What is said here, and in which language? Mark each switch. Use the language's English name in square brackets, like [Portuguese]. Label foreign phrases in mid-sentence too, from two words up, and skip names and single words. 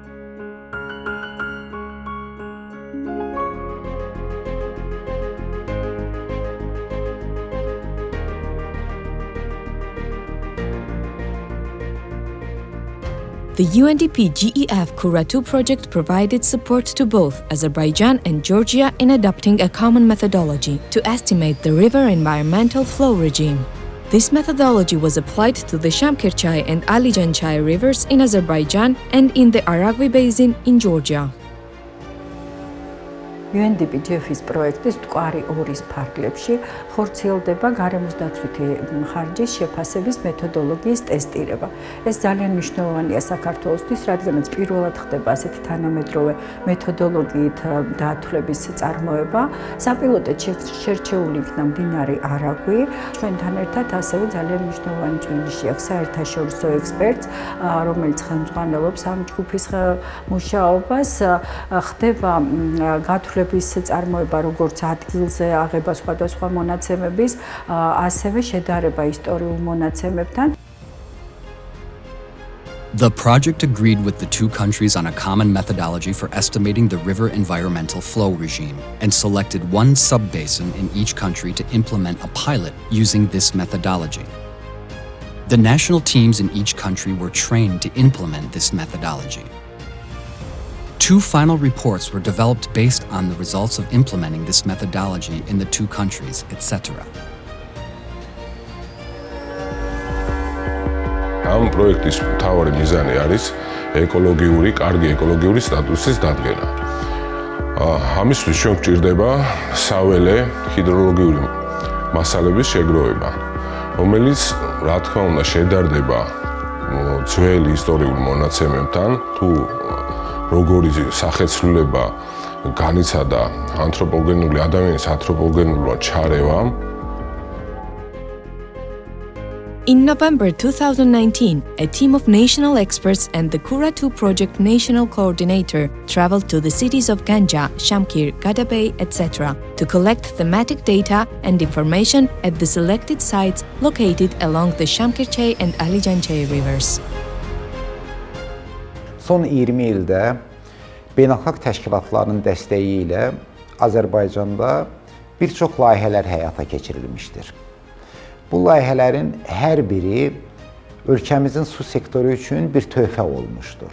[English] The UNDP-GEF Kura project provided support to both Azerbaijan and Georgia in adopting a common methodology to estimate the river environmental flow regime. This methodology was applied to the Shamkirchai and Alijanchai rivers in Azerbaijan and in the Aragvi Basin in Georgia. [Georgian] UNDP-GEF-ის პროექტის მტკვარი 2-ის ფარგლებში ხორციელდება გარემოს დაცვითი ხარჯის შეფასების მეთოდოლოგიის ტესტირება. ეს ძალიან მნიშვნელოვანია საქართველოსთვის, რადგანაც პირველად ხდება ასეთი თანამედროვე მეთოდოლოგიით დათვლების წარმოება. საპილოტოდ შერჩეული იქნა მდინარე არაგვი. ჩვენთან ერთად ასევე ძალიან მნიშვნელოვანი წვლილში აქვს საერთაშორისო ექსპერტს, რომელიც ხელმძღვანელობს ამ ჯგუფის მუშაობას. ხდება გათვლების წარმოება როგორც ადგილზე აღება სხვადასხვა მონაცემების, ასევე შედარება ისტორიულ მონაცემებთან. [English] The project agreed with the two countries on a common methodology for estimating the river environmental flow regime and selected one sub-basin in each country to implement a pilot using this methodology. The national teams in each country were trained to implement this methodology. Two final reports were developed based on the results of implementing this methodology in the two countries, etc. [Georgian] ამ პროექტის მთავარი მიზანი არის კარგი ეკოლოგიური სტატუსის დადგენა. ამისთვის ჩვენ გვჭირდება საველე ჰიდროლოგიური მასალების შეგროვება, რომელიც რა თქმა უნდა შედარდება ძველი ისტორიულ მონაცემებთან, თუ როგორი სახეცვლილება განიცადა ადამიანის ანთროპოგენულმა ჩარევამ. [English] In November 2019, a team of national experts and the Kura Project national coordinator traveled to the cities of Ganja, Shamkir, Gadabay, etc. to collect thematic data and information at the selected sites located along the Shamkirchay and Alijanchay rivers. [Azerbaijani] Son 20 ildə beynəlxalq təşkilatların dəstəyi ilə Azərbaycanda bir çox layihələr həyata keçirilmişdir. Bu layihələrin hər biri ölkəmizin su sektoru üçün bir töhfə olmuşdur.